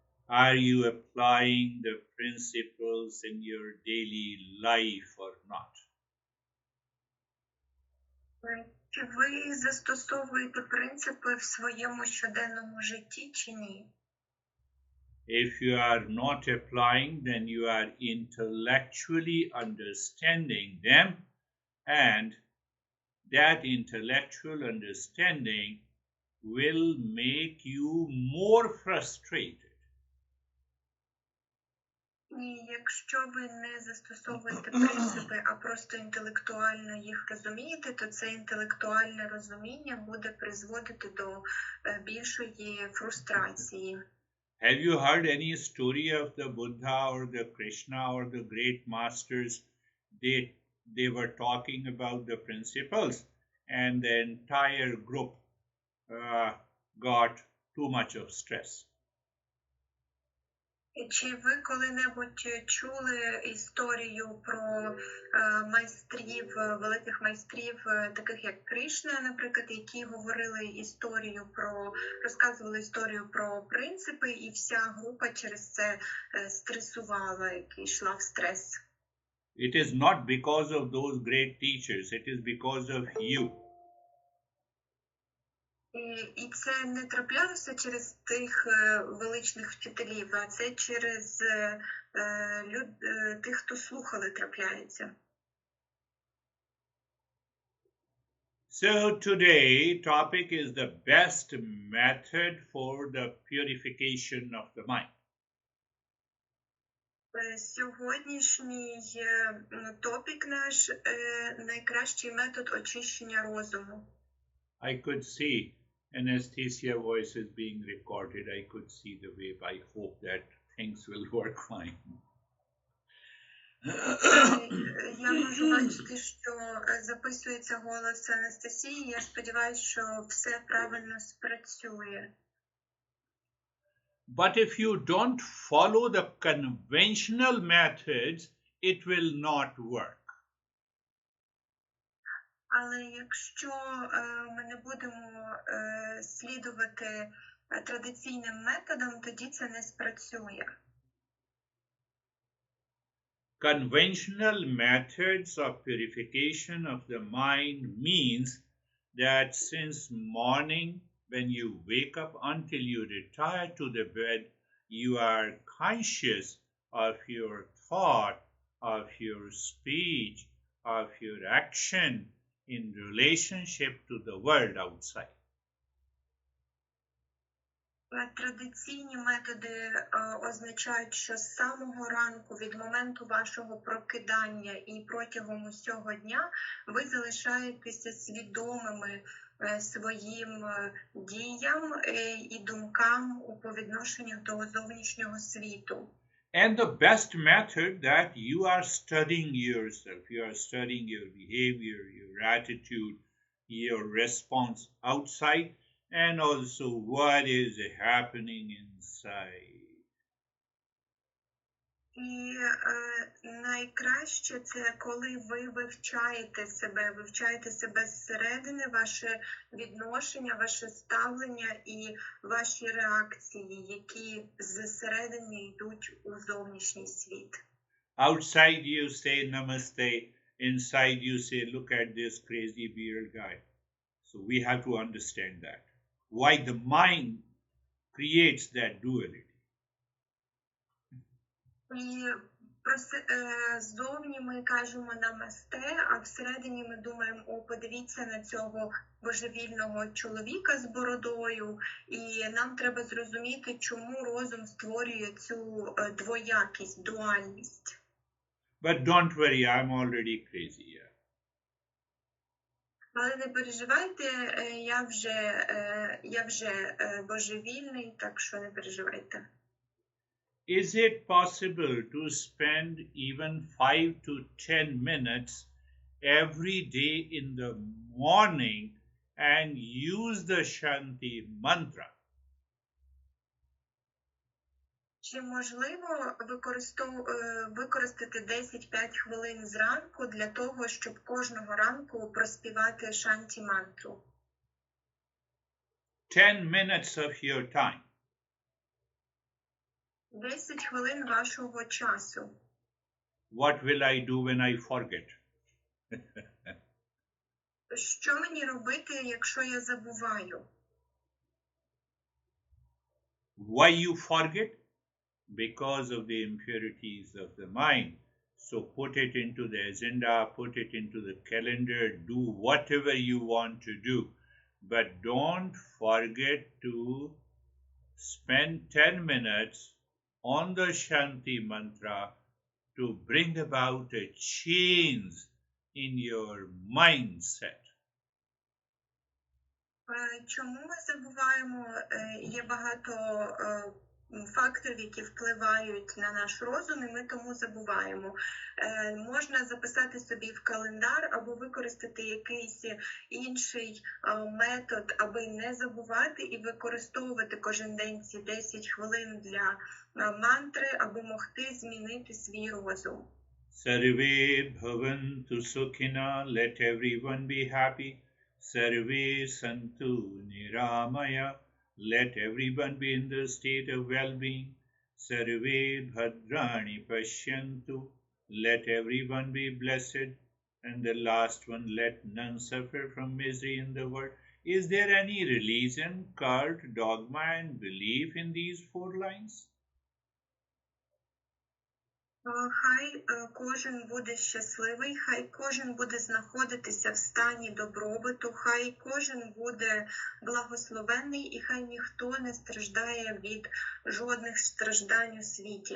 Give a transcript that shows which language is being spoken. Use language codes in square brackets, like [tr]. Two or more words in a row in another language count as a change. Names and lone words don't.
[en] Are you applying the principles in your daily life or not? [uk] Чи ви застосовуєте принципи в своєму щоденному житті чи ні? [en] If you are not applying, then you are intellectually understanding them, and that intellectual understanding will make you more frustrated. [uk] І якщо ви не застосовуєте принципи, а просто інтелектуально їх розумієте, то це інтелектуальне розуміння буде призводити до більшої фрустрації. [en] Have you heard any story of the Buddha or the Krishna or the great masters? They were talking about the principles, and the entire group got too much of stress. [uk] Чи ви коли-небудь чули історію про майстрів, великих майстрів, таких як Кришна, наприклад, які говорили історію розказували історію про принципи, і вся група через це стресувала, і йшла в стрес? [en] It is not because of those great teachers, it is because of you. [uk] І це не траплялося через тих величних вчителів, а це через тих, хто слухали, трапляється. [en] So today topic is the best method for the purification of the mind. [uk] Сьогоднішній топік наш найкращий метод очищення розуму. [en] I could see Anastasia voice is being recorded. I could see the wave. I hope that things will work fine. [uk] Я можу бачити, що записується голос Анастасії. Я сподіваюся, що все правильно спрацює. [en] But if you don't follow the conventional methods, it will not work. [uk] Але якщо ми не будемо слідувати традиційним методам, тоді це не спрацює. [en] Conventional methods of purification of the mind means that since morning, when you wake up until you retire to the bed, you are conscious of your thought, of your speech, of your action in relationship to the world outside. [uk] Традиційні методи означають, що з самого ранку, від моменту вашого прокидання і протягом усього дня, ви залишаєтеся свідомими своїм діям і думкам по відношенню до зовнішнього світу. [en] And the best method that you are studying yourself, you are studying your behavior, your attitude, your response outside, and also what is happening inside. [uk] І найкраще це, коли ви вивчаєте себе зсередини, ваше відношення, ваше ставлення і ваші реакції, які зсередини йдуть у зовнішній світ. [en] Outside you say namaste, inside you say look at this crazy beard guy. So we have to understand that. Why the mind creates that duality. [uk] І ззовні ми кажемо намасте, а всередині ми думаємо, о, подивіться на цього божевільного чоловіка з бородою, і нам треба зрозуміти, чому розум створює цю двоякість, дуальність. [en] But don't worry, I'm already crazy. Yeah. [uk] Але не переживайте, я вже божевільний, так що не переживайте. [en] Is it possible to spend even 5 to 10 minutes every day in the morning and use the Shanti mantra? [uk] Чи можливо використати 10-5 хвилин зранку для того, щоб кожного ранку проспівати Шанті мантру? [en] 10 minutes of your time. [uk] 10 хвилин вашого часу. [en] What will I do when I forget? [uk] Що мені робити, якщо я забуваю? [en] Why you forget? Because of the impurities of the mind. So put it into the agenda, put it into the calendar, do whatever you want to do. But don't forget to spend 10 minutes on the Shanti mantra to bring about a change in your mindset. [uk] Чому ми забуваємо? Є багато факторів, які впливають на наш розум, і ми тому забуваємо. Можна записати собі в календар або використати якийсь інший метод, аби не забувати і використовувати кожен день ці 10 хвилин для мантри, аби могти змінити свій розум. [sa] सर्वे भवन्तु सुखिनः, [en] let everyone be happy. [sa] सर्वे सन्तु निरामयाः, [en] let everyone be in the state of well-being. [sa] सर्वे भद्राणि पश्यन्तु, [en] let everyone be blessed. And the last one, let none suffer from misery in the world. Is there any religion, cult, dogma, and belief in these 4 lines? [uk] Хай кожен буде щасливий, хай кожен буде знаходитися в стані добробуту, хай кожен буде благословенний і хай ніхто не страждає від жодних страждань у світі.